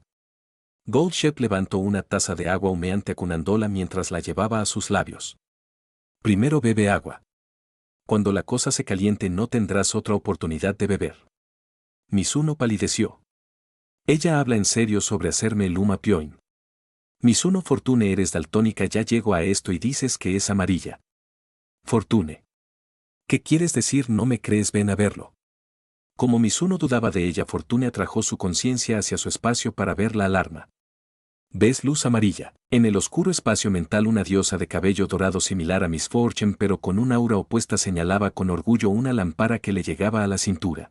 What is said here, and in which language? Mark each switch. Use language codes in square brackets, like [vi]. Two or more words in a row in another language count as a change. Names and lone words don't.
[es] Gold Shep levantó una taza de agua humeante acunándola mientras la llevaba a sus labios. Primero bebe agua. Cuando la cosa se caliente no tendrás otra oportunidad de beber. Mizuno palideció. Ella habla en serio sobre hacerme el Uma Pioi. Mizuno. Fortune, eres daltónica, ya llego a esto y dices que es amarilla. Fortune. ¿Qué quieres decir? ¿No me crees? Ven a verlo. Como Mizuno dudaba de ella, Fortune atrajo su conciencia hacia su espacio para ver la alarma. ¿Ves luz amarilla? En el oscuro espacio mental una diosa de cabello dorado similar a Miss Fortune pero con un aura opuesta señalaba con orgullo una lámpara que le llegaba a la cintura.